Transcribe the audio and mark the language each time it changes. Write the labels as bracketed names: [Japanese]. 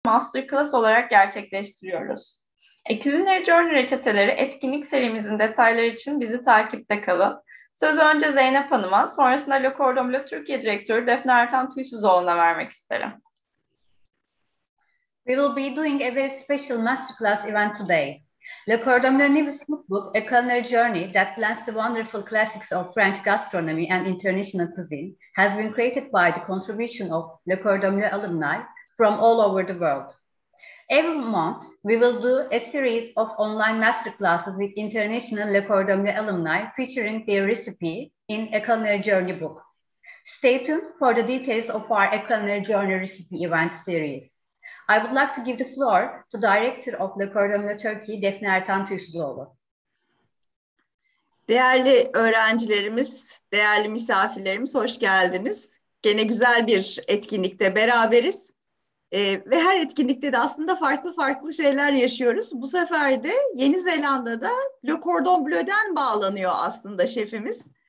[Turkish] Masterclass olarak gerçekleştiriyoruz. Culinary Journey reçeteleri etkinlik serimizin detayları için bizi takipte kalın. Sözü önce Zeynep Hanım'a, sonrasında Le Cordon Bleu Türkiye Direktörü Defne Ertan Tüysüzoğlu'na vermek isterim. [English] We will be doing a very special masterclass event today. Le Cordon Bleu News cookbook, a culinary journey that blends the wonderful classics of French gastronomy and international cuisine, has been created by the contribution of Le Cordon Bleu alumni from all over the world. Every month, we will do a series of online masterclasses with international Le Cordon Bleu alumni featuring their recipe in a culinary journey book. Stay tuned for the details of our A Culinary Journey recipe event series. I would like to give the floor to Director of Le Cordon Bleu Turkey, Defne Ertan Tüysüzoğlu. [Turkish] Değerli öğrencilerimiz, değerli misafirlerimiz, hoş geldiniz. Gene güzel bir etkinlikte beraberiz. Ve her etkinlikte de aslında farklı şeyler yaşıyoruz. Bu sefer de Yeni Zelanda'da Le Cordon Bleu'den bağlanıyor aslında şefimiz.